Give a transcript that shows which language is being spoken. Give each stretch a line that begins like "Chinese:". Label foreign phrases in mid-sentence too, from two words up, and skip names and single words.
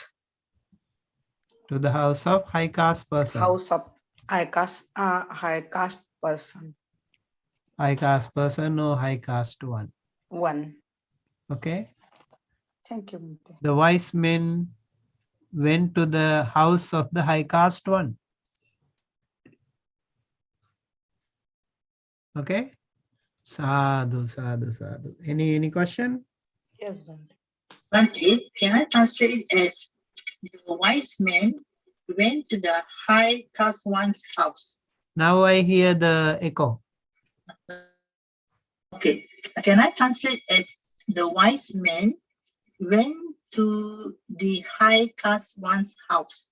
English: To the house of high caste person. House of high caste person. High caste person or high caste one. One. Okay. Thank you, Bhante. The wise men went to the house of the high caste one. Okay.
Pali: Sadhu, sadhu, sadhu.
English: Any question? Yes, Bhante. Bhante, can I translate it as the wise men went to the high caste one's house? Now I hear the echo. Okay. Can I translate as the wise man went to the high class one's house?